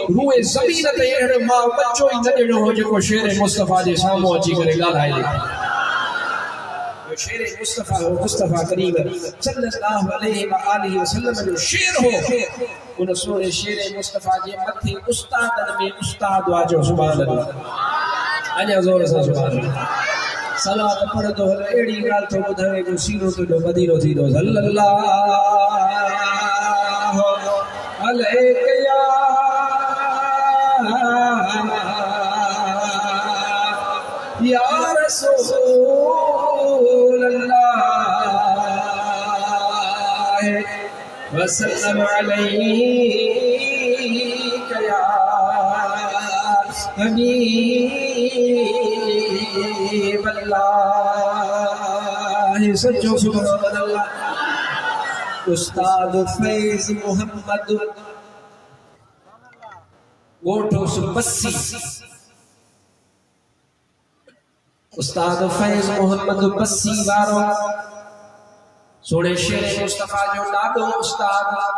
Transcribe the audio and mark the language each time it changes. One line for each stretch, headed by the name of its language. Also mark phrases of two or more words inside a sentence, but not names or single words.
Sindhi: रूए ज़मीन ते अहिड़ो मां बच्चो ई न ॾिनो हो जेको शेर मुस्तफ़ा जे साम्हूं अची करे ॻाल्हाए ॾिठो। शेर मुस्तफ़ा हो, मुस्तफ़ा करीम
Arabic: صلى الله عليه وآله وسلم
Sindhi: जो शेर हो। उन सोने शेर मुस्तफ़ा जे मथे उस्तादन में उस्ताद वाजो
Arabic: سبحان الله.
Sindhi: अञा ज़ोर सां
Arabic: سبحان الله.
Sindhi: सलात पढ़ंदो हल अहिड़ी ॻाल्हि थो ॿुधाए जो सीनो तुंहिंजो मदीनो थींदो।
Arabic: صلى الله عليه يا رسول الله وسلم عليك يا حبيب الله.
Sindhi: सच्चो
Arabic: سبحان الله.
Sindhi: उस्ताद फैज़ मोहम्मद गोठो बस्सी, उस्ताद फैज़ मोहम्मद बस्सी वारो सोने शेर मुस्तफ़ा जो ॾाढो उस्ताद